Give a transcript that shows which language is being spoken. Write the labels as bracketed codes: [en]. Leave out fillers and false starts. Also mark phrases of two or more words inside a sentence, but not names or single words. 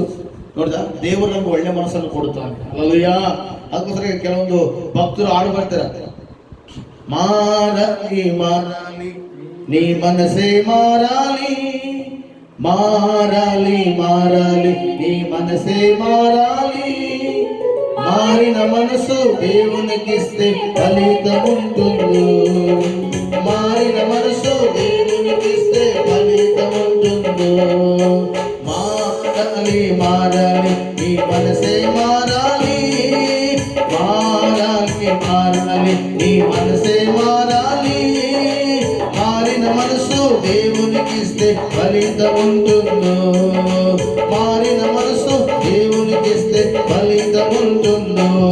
[kn] ನೋಡಿದ, ದೇವರು ನಮ್ಗೆ ಒಳ್ಳೆ ಮನಸ್ಸನ್ನು ಕೊಡುತ್ತಾನೆ. ಹಲ್ಲೆಲೂಯಾ. ಅದಕ್ಕೋಸ್ಕರ ಕೆಲವೊಂದು ಭಕ್ತರು ಹಾಡು ಬರ್ತಾರೆ, [te] మారాలి మారాలి నీ మనసే మారాలి, మారాలి మారాలి నీ మనసే మారాలి, మారిన మనసు దేవునికిస్తే ఫలితం ఉంటుంది, మారిన మనసు దేవునికిస్తే ఫలితం ఉంటుంది. మారాలి మారాలి నీ మనసే మారాలి, మారాలి మారాలి నీ మనసే మారాలి, మారిన మనసు దేవునికిస్తే ఫలితం ఉంటుందో, మారిన మనసు దేవునికిస్తే ఫలితం ఉంటుందో.